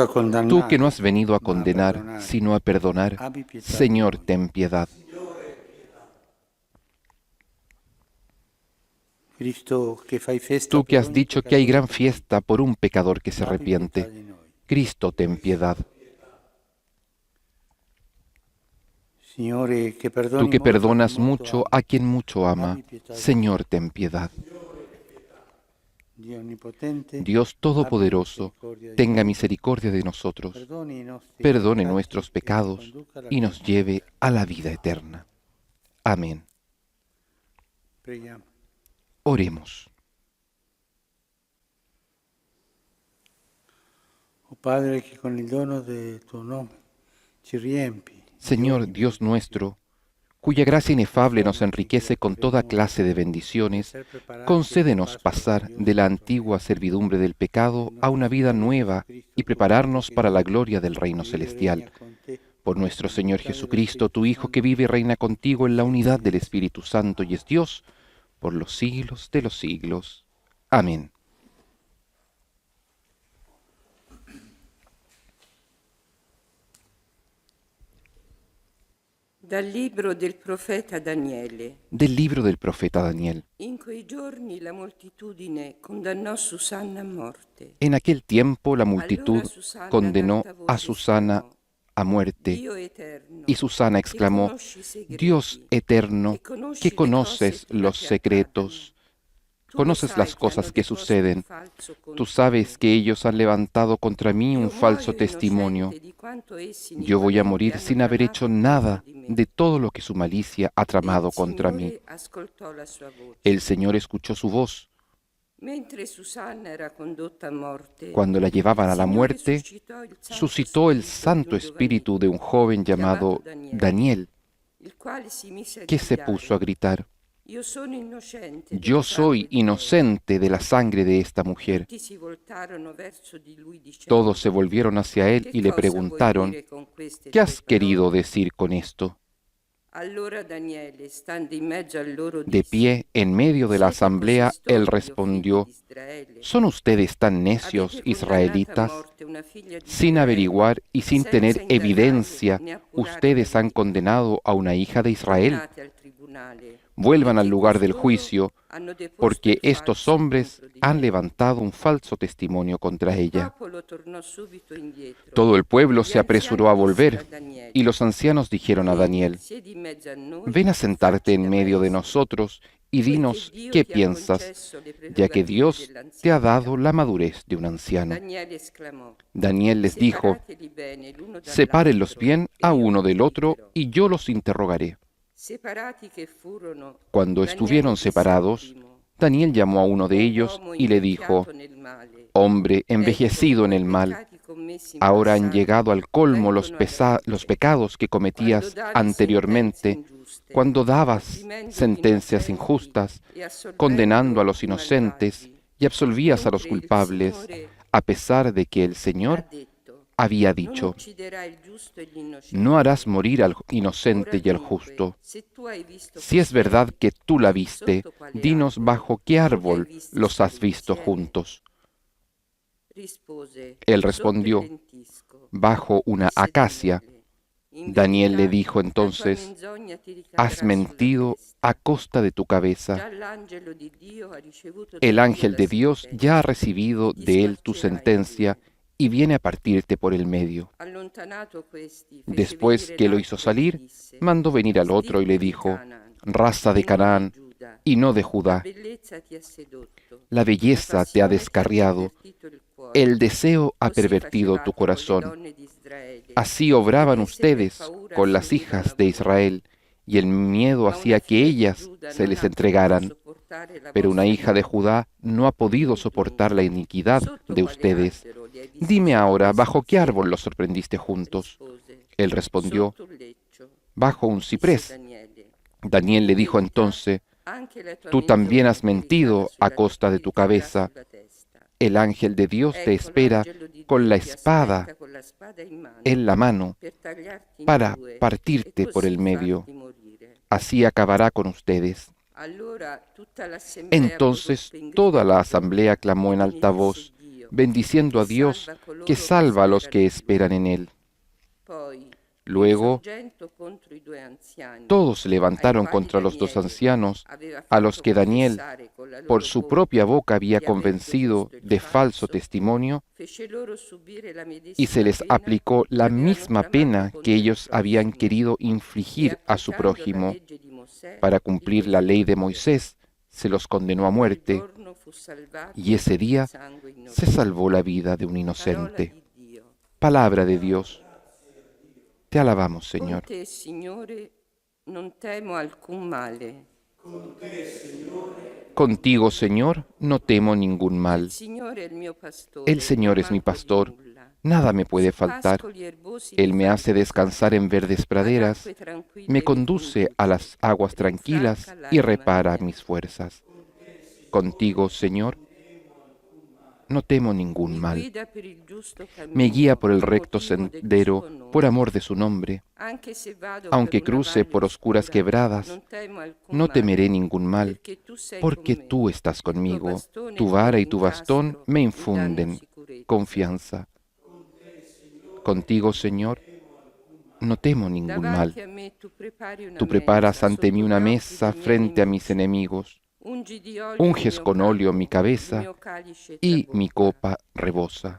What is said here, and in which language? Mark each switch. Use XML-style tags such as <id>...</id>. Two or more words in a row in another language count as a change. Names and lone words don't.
<es>Tú</es> <it>condannare,</it> <es>que no has venido a</es> <it>ma a</it> <es>condenar,</es> <it>perdonare,</it> <es>sino a perdonar,</es> <it>abbi pietà di</it> <es>Señor,</es> <it>noi.</it> <es>ten piedad.</es> <it>Cristo, che fai festa</it> <es>Tú que</es> <it>per</it> <es>has</es> <it>ogni</it> <es>dicho que hay gran</es> <it>peccatore,</it> <es>fiesta por un pecador que se</es> <it>abbi pietà</it> <es>arrepiente,</es> <it>di noi.</it> <es>Cristo, ten piedad.</es> <it>Signore, che</it> <es>Tú</es> <it>perdoni</it> <es>que</es> <it>molto a chi</it> <es>perdonas</es> <it>molto</it> <es>mucho</es> <it>ama,</it> <es>a quien mucho ama,</es> <it>abbi pietà di</it> <es>Señor, ten piedad.</es> <it>Dio onnipotente,</it> <es>Dios</es> <it>abbi</it> <es>Todopoderoso,</es> <it>misericordia di</it> <es>tenga</es> <it>noi,</it> <es>misericordia de nosotros,</es> <it>perdoni i nostri</it> <es>perdone</es> <it>peccati</it> <es>nuestros</es> <it>e ci</it> <es>pecados</es> <it>conduca alla</it> <es>y nos</es> <it>vita</it> <es>lleve</es> <it>eterna.</it> <es>a la vida eterna. Amén.</es> <it>Preghiamo.</it> <es>Oremos.</es> <it>Oh Padre, che con il dono del tuo nome ci riempi di</it> <es>Señor</es> <it>ogni</it> <es>Dios</es> <it>benedizione,</it> <es>nuestro, cuya gracia inefable nos enriquece con toda clase de bendiciones, concédenos pasar de la antigua servidumbre del pecado a una vida nueva y prepararnos para la gloria del reino celestial. Por nuestro Señor Jesucristo, tu Hijo, que vive y reina contigo en la unidad del Espíritu Santo y es Dios, por los siglos de los siglos. Amén.</es> <it>Dal libro del profeta Daniele.</it> <es>Del libro del profeta Daniel.</es> <it>In quei giorni la moltitudine condannò Susanna a morte.</it> <es>En aquel tiempo la multitud</es> <it>Allora Susanna</it> <es>condenó</es> <it>ad alta voce</it> <es>a Susana</es> <it>esclamò:</it> <es>a muerte.</es> <it>Dio eterno,</it> <es>Y Susana</es> <it>che</it> <es>exclamó:</es> <it>conosci i segreti,</it> <es>Dios eterno,</es> <it>che conosci</it> <es>que</es> <it>le</it> <es>conoces</es> <it>cose prima</it> <es>los</es> <it>che</it> <es>secretos,</es> <it>accadano. Tu lo</it> <es>conoces</es> <it>sai</it> <es>las</es> <it>che hanno</it> <es>cosas que</es> <it>deposto un</it> <es>suceden.</es> <it>falso</it> <es>Tú</es> <it>contro</it> <es>sabes</es> <it>me.</it> <es>que ellos han levantado contra mí un</es> <it>Io</it> <es>falso</es> <it>muoio</it> <es>testimonio.</es> <it>innocente di quanto essi</it> <es>Yo voy a</es> <it>iniquamente</it> <es>morir</es> <it>hanno</it> <es>sin haber</es> <it>tramato</it> <es>hecho</es> <it>contro</it> <es>nada</es> <it>di me.</it> <es>de todo lo que su malicia ha</es> <it>E il</it> <es>tramado contra mí.</es> <it>Signore ascoltò la sua voce.</it> <es>El Señor escuchó su voz.</es> <it>Mentre Susanna era condotta a morte,</it> <es>Cuando la</es> <it>il</it> <es>llevaban a la</es> <it>Signore</it> <es>muerte,</es> <it>suscitò il</it> <es>Santo</es> <it>Santo Spirito</it> <es>Espíritu de un joven llamado Daniel,</es> <it>il quale si mise a</it> <es>que se puso a</es> <it>gridare:</it> <es>gritar:</es> <it>Io sono innocente</it> <es>Yo</es> <it>del</it> <es>soy</es> <it>sangue di lei.</it> <es>inocente de la sangre de esta mujer.</es> <it>Tutti si voltarono verso di lui dicendo:</it> <es>Todos se volvieron hacia él</es> <it>Che</it> <es>y le</es> <it>cosa vuoi</it> <es>preguntaron:</es> <it>dire con queste</it> <es>¿Qué</es> <it>tue</it> <es>has querido</es> <it>parole?</it> <es>decir con esto?</es> <it>Allora Daniele, stando in mezzo a loro,</it> <es>De</es> <it>disse:</it> <es>pie, en medio de la</es> <it>Siete così</it> <es>asamblea, él</es> <it>stolti, o figli</it> <es>respondió:</es> <it>di Israele?</it> <es>¿Son ustedes tan necios,</es> <it>Avete condannata a</it> <es>israelitas?</es> <it>morte una figlia di</it> <es>Sin</es> <it>Israele,</it> <es>averiguar y sin</es> <it>senza</it> <es>tener</es> <it>indagare</it> <es>evidencia,</es> <it>né appurare</it> <es>ustedes</es> <it>la</it> <es>han</es> <it>verità.</it> <es>condenado a una hija de Israel.</es> <it>Tornate al tribunale,</it> <es>Vuelvan al</es> <it>poiché</it> <es>lugar del</es> <it>costoro</it> <es>juicio,</es> <it>hanno deposto</it> <es>porque</es> <it>il</it> <es>estos</es> <it>falso</it> <es>hombres</es> <it>contro di</it> <es>han</es> <it>me.</it> <es>levantado un falso testimonio contra</es> <it>Il</it> <es>ella.</es> <it>popolo tornò subito indietro.</it> <es>Todo el pueblo</es> <it>Gli</it> <es>se apresuró a</es> <it>anziani dissero a</it> <es>volver,</es> <it>Daniele:</it> <es>y los ancianos dijeron a</es> <it>Vieni,</it> <es>Daniel:</es> <it>siedi in mezzo a noi</it> <es>Ven a</es> <it>e</it> <es>sentarte</es> <it>facci</it> <es>en</es> <it>da</it> <es>medio de</es> <it>maestro,</it> <es>nosotros y</es> <it>poiché</it> <es>dinos</es> <it>Dio</it> <es>qué</es> <it>ti ha</it> <es>piensas,</es> <it>concesso le</it> <es>ya que</es> <it>prerogative</it> <es>Dios te ha dado</es> <it>dell'anzianità.</it> <es>la madurez de un anciano.</es> <it>Daniele esclamò:</it> <es>Daniel les dijo:</es> <it>Separateli bene l'uno</it> <es>Sepárenlos</es> <it>dall'altro,</it> <es>bien</es> <it>e</it> <es>a</es> <it>io</it> <es>uno</es> <it>vi</it> <es>del otro,</es> <it>giudicherò.</it> <es>y yo los interrogaré.</es> <it>Separati che furono,</it> <es>Cuando</es> <it>Daniele</it> <es>estuvieron</es> <it>disse al</it> <es>separados,</es> <it>primo:</it> <es>Daniel llamó a uno de</es> <it>O</it> <es>ellos</es> <it>uomo</it> <es>y le dijo:</es> <it>invecchiato nel male,</it> <es>Hombre</es> <it>ecco,</it> <es>envejecido en</es> <it>i</it> <es>el mal,</es> <it>peccati commessi in</it> <es>ahora han</es> <it>passato</it> <es>llegado al colmo los</es> <it>vengono alla luce.</it> <es>pecados que</es> <it>Quando</it> <es>cometías</es> <it>davi sentenze</it> <es>anteriormente,</es> <it>ingiuste,</it> <es>cuando dabas</es> <it>opprimendo gli</it> <es>sentencias</es> <it>innocenti</it> <es>injustas,</es> <it>e assolvendo</it> <es>condenando a los</es> <it>i</it> <es>inocentes</es> <it>malvagi,</it> <es>y absolvías a los</es> <it>mentre il</it> <es>culpables,</es> <it>Signore</it> <es>a pesar de que el</es> <it>ha</it> <es>Señor</es> <it>detto:</it> <es>había</es> <it>non</it> <es>dicho:</es> <it>ucciderai il giusto e gli innocenti.</it> <es>No harás morir al</es> <it>Ora</it> <es>inocente y al</es> <it>dunque,</it> <es>justo.</es> <it>se tu hai visto</it> <es>Si es verdad</es> <it>costei,</it> <es>que tú la</es> <it>di</it> <es>viste,</es> <it>sotto quale</it> <es>dinos</es> <it>albero</it> <es>bajo qué</es> <it>li hai</it> <es>árbol</es> <it>visti</it> <es>los has</es> <it>stare</it> <es>visto</es> <it>insieme.</it> <es>juntos.</es> <it>Rispose:</it> <es>Él</es> <it>sotto il</it> <es>respondió:</es> <it>lentisco.</it> <es>Bajo una</es> <it>Disse</it> <es>acacia.</es> <it>Daniele: in</it> <es>Daniel le</es> <it>verità,</it> <es>dijo</es> <it>la tua</it> <es>entonces:</es> <it>menzogna ti</it> <es>Has</es> <it>ricadrà sulla</it> <es>mentido</es> <it>testa.</it> <es>a costa de tu cabeza.</es> <it>Già l'angelo di Dio ha ricevuto da</it> <es>El</es> <it>Dio</it> <es>ángel</es> <it>la</it> <es>de Dios ya ha</es> <it>sentenza</it> <es>recibido</es> <it>e ti</it> <es>de él tu</es> <it>spargerà in</it> <es>sentencia</es> <it>due.</it> <es>y viene a partirte por el medio.</es> <it>Allontanato questi, fece</it> <es>Después</es> <it>venire</it> <es>que lo hizo</es> <it>l'altro e gli</it> <es>salir,</es> <it>disse:</it> <es>mandó venir al otro y le</es> <it>Stirpe di</it> <es>dijo:</es> <it>Canaan,</it> <es>Raza de</es> <it>e non di</it> <es>Canaán</es> <it>Giuda,</it> <es>y no de</es> <it>la</it> <es>Judá,</es> <it>bellezza ti ha sedotto,</it> <es>la</es> <it>la</it> <es>belleza te ha</es> <it>passione ti ha</it> <es>descarriado,</es> <it>pervertito il cuore.</it> <es>el deseo ha</es> <it>Così</it> <es>pervertido tu</es> <it>facevate con le</it> <es>corazón.</es> <it>donne di Israele,</it> <es>Así</es> <it>ed</it> <es>obraban</es> <it>esse per</it> <es>ustedes</es> <it>paura</it> <es>con las</es> <it>si univano a</it> <es>hijas de</es> <it>voi.</it> <es>Israel, y el miedo</es> <it>Ma una</it> <es>hacía que</es> <it>figlia di</it> <es>ellas</es> <it>Giuda</it> <es>se</es> <it>non</it> <es>les</es> <it>ha potuto</it> <es>entregaran,</es> <it>sopportare la</it> <es>pero una</es> <it>vostra</it> <es>hija de</es> <it>iniquità.</it> <es>Judá no ha podido</es> <it>Dimmi</it> <es>soportar la</es> <it>dunque,</it> <es>iniquidad</es> <it>sotto</it> <es>de</es> <it>quale</it> <es>ustedes.</es> <it>albero li hai visti</it> <es>Dime ahora,</es> <it>insieme</it> <es>¿bajo qué árbol</es> <it>insieme?</it> <es>los sorprendiste juntos?</es> <it>Rispose:</it> <es>Él respondió:</es> <it>Sotto il leccio.</it> <es>bajo un</es> <it>disse</it> <es>ciprés.</es> <it>Daniele.</it> <es>Daniel le dijo entonces:</es> <it>Anche la tua</it> <es>tú</es> <it>mente</it> <es>también has</es> <it>orientalizzata</it> <es>mentido a</es> <it>sulla</it> <es>costa de tu cabeza.</es> <it>sulla testa.</it> <es>El ángel de Dios te</es> <it>Ecco,</it> <es>espera</es> <it>l'angelo di</it> <es>con</es> <it>Dio</it> <es>la</es> <it>ti</it> <es>espada</es> <it>aspetta con la spada in mano</it> <es>en la mano</es> <it>per tagliarti in</it> <es>para</es> <it>due e</it> <es>partirte por</es> <it>così</it> <es>el medio.</es> <it>farti morire.</it> <es>Así acabará con ustedes.</es> <it>Allora tutta l'assemblea</it> <es>Entonces</es> <it>proruppe in</it> <es>toda</es> <it>grido</it> <es>la</es> <it>di</it> <es>asamblea</es> <it>gioia</it> <es>clamó</es> <it>e</it> <es>en alta</es> <it>benedisse</it> <es>voz,</es> <it>Dio,</it> <es>bendiciendo</es> <it>che</it> <es>a Dios,</es> <it>salva</it> <es>que</es> <it>coloro</it> <es>salva a los</es> <it>sperano</it> <es>que</es> <it>in</it> <es>esperan</es> <it>Lui.</it> <es>en Él.</es> <it>Poi,</it> <es>Luego</es> <it>insorgendo contro i due anziani,</it> <es>todos se</es> <it>ai</it> <es>levantaron</es> <it>quali</it> <es>contra los dos</es> <it>Daniele</it> <es>ancianos,</es> <it>aveva</it> <es>a los</es> <it>fatto</it> <es>que Daniel</es> <it>confessare con la</it> <es>por</es> <it>loro</it> <es>su propia boca había</es> <it>di aver</it> <es>convencido</es> <it>proposto il</it> <es>de falso</es> <it>falso,</it> <es>testimonio,</es> <it>fece loro subire la</it> <es>y se</es> <it>medesima</it> <es>les</es> <it>pena</it> <es>aplicó</es> <it>che</it> <es>la</es> <it>avevano</it> <es>misma</es> <it>tramato</it> <es>pena que</es> <it>contro il</it> <es>ellos habían</es> <it>prossimo,</it> <es>querido</es> <it>e</it> <es>infligir a su</es> <it>applicando la</it> <es>prójimo.</es> <it>legge di Mosè</it> <es>Para</es> <it>li</it> <es>cumplir la</es> <it>fecero</it> <es>ley de</es> <it>morire.</it> <es>Moisés, se los condenó a</es> <it>In quel</it> <es>muerte,</es> <it>giorno fu salvato</it> <es>y ese día</es> <it>sangue</it> <es>se</es> <it>innocente.</it> <es>salvó la vida de un</es> <it>Parola</it> <es>inocente.</es> <it>di Dio.</it> <es>Palabra de Dios. Te alabamos, Con Señor.</es> <it>te, Signore, non temo alcun male.</it> <es>Contigo, Señor, no temo ningún</es> <it>Il</it> <es>mal.</es> <it>Signore è il mio pastore,</it> <es>El Señor</es> <it>non</it> <es>es</es> <it>mi manco di</it> <es>pastor.</es> <it>nulla.</it> <es>Nada me puede</es> <it>Su</it> <es>faltar.</es> <it>pascoli erbosi</it> <es>Él</es> <it>mi</it> <es>me</es> <it>fa</it> <es>hace descansar en verdes</es> <it>ad</it> <es>praderas,</es> <it>acque tranquille</it> <es>me</es> <it>mi</it> <es>conduce a</es> <it>conduce,</it> <es>las aguas tranquilas</es> <it>rinfranca</it> <es>y</es> <it>l'anima</it> <es>repara</es> <it>mia.</it> <es>mis fuerzas. Contigo, Señor, no temo ningún</es> <it>Mi</it> <es>mal.</es> <it>guida per il giusto</it> <es>Me guía</es> <it>cammino</it> <es>por el</es> <it>a</it> <es>recto</es> <it>motivo del</it> <es>sendero</es> <it>suo nome.</it> <es>por amor de su nombre.</es> <it>Anche se vado per</it> <es>Aunque</es> <it>una</it> <es>cruce</es> <it>valle</it> <es>por oscuras</es> <it>oscura,</it> <es>quebradas,</es> <it>non temo alcun</it> <es>no temeré</es> <it>male,</it> <es>ningún mal,</es> <it>perché tu sei con</it> <es>porque</es> <it>me.</it> <es>tú estás</es> <it>Il tuo</it> <es>conmigo.</es> <it>bastone e</it> <es>Tu</es> <it>il tuo</it> <es>vara y tu bastón</es> <it>rincastro</it> <es>me</es> <it>mi danno</it> <es>infunden</es> <it>sicurezza.</it> <es>confianza. Contigo, Señor, no temo ningún mal.</es> <it>Davanti a me tu prepari una</it> <es>Tú preparas</es> <it>mensa</it> <es>ante mí</es> <it>sotto</it> <es>una</es> <it>gli occhi</it> <es>mesa</es> <it>dei miei</it> <es>frente a mis</es> <it>nemici.</it> <es>enemigos.</es> <it>Ungi di olio il</it> <es>Unges</es> <it>mio</it> <es>con óleo mi</es> <it>capo, il</it> <es>cabeza</es> <it>mio calice</it> <es>y mi</es> <it>trabocca.</it> <es>copa rebosa.</es>